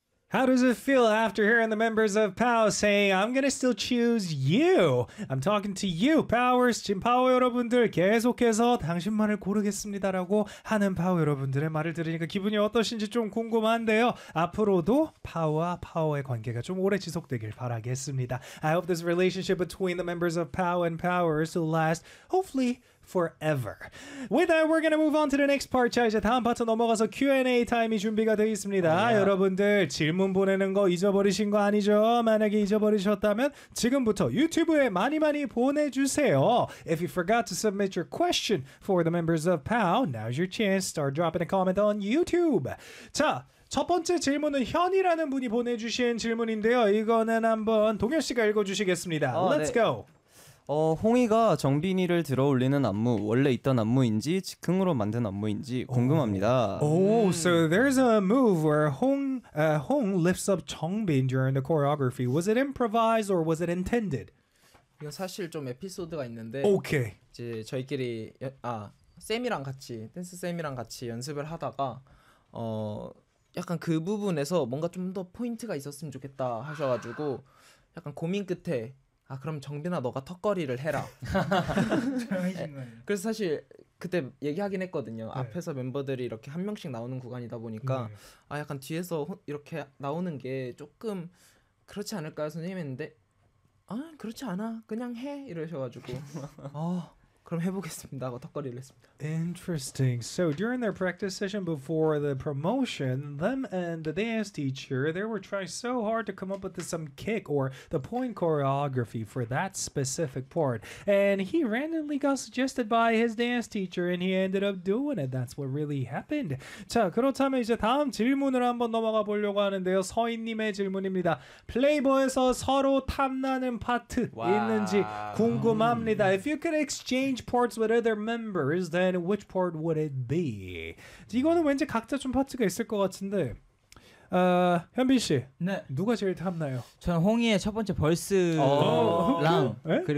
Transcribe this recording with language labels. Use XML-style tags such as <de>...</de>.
<en>How does it feel after hearing the members of POW saying, I'm going to still choose you? I'm talking to you, POWers.</en> <ko>지금 POW 여러분들 계속해서 당신만을 고르겠습니다라고 하는 POW 여러분들의 말을 들으니까 기분이 어떠신지 좀 궁금한데요. 앞으로도 POW와 POW의 관계가 좀 오래 지속되길 바라겠습니다.</ko> <en>I hope this relationship between the members of POW and POWers will last, hopefully, forever. With that, we're going to move on to the next part.</en> <ko>자, 이제 다음 파트 넘어가서 Q&A 타임이 준비가 되어 있습니다.</ko> <en>Oh, yeah.</en> <ko>여러분들 질문 보내는 거 잊어버리신 거 아니죠? 만약에 잊어버리셨다면 지금부터 유튜브에 많이 많이 보내주세요.</ko> <en>If you forgot to submit your question for the members of POW, now's your chance. Start dropping a comment on YouTube.</en> <ko>자, 첫 번째 질문은 현이라는 분이 보내주신 질문인데요. 이거는 한번 동현 씨가 읽어주시겠습니다.</ko> <en>Oh, Let's 네. go.</en> <ko>홍이가 정빈이를 들어올리는 안무 원래 있던 안무인지 즉흥으로 만든 안무인지 궁금합니다.</ko> <en>So there's a move where Hong lifts up 정빈 during the choreography. Was it improvised or was it intended?</en> <ko>이거 사실 좀 에피소드가 있는데.</ko> <en>Okay.</en> <ko>이제 저희끼리 쌤이랑 같이 댄스 쌤이랑 같이 연습을 하다가 약간 그 부분에서 뭔가 좀 더 포인트가 있었으면 좋겠다 하셔가지고 약간 고민 끝에. 아 그럼 정빈아 너가 턱걸이를 해라. 그래서 사실 그때 얘기하긴 했거든요. 네. 앞에서 멤버들이 이렇게 한 명씩 나오는 구간이다 보니까 네. 아 약간 뒤에서 이렇게 나오는 게 조금 그렇지 않을까요 선생님 했는데 아 그렇지 않아 그냥 해 이러셔가지고 그럼 해보겠습니다 하고 턱걸이를 했습니다.</ko> <en>Interesting. So during their practice session before the promotion, them and the dance teacher, they were trying so hard to come up with some kick or the point choreography for that specific part. And he randomly got suggested by his dance teacher and he ended up doing it. That's what really happened.</en> <ko>자, 그렇다면 이제 다음 질문을 한번 넘어가 보려고 하는데요. 서인님의 질문입니다. 플레이보에서 서로 탐나는 파트 wow. 있는지 궁금합니다.</ko> <en>If you could exchange parts with other members, then which part would it be?</en> <ko>이거는 왠지 각자 좀 파트가 있을 것 같은데 현빈 씨 네. 누가 제일 탐나요? 저는 홍이의 첫 번째 벌스랑 그리고</ko>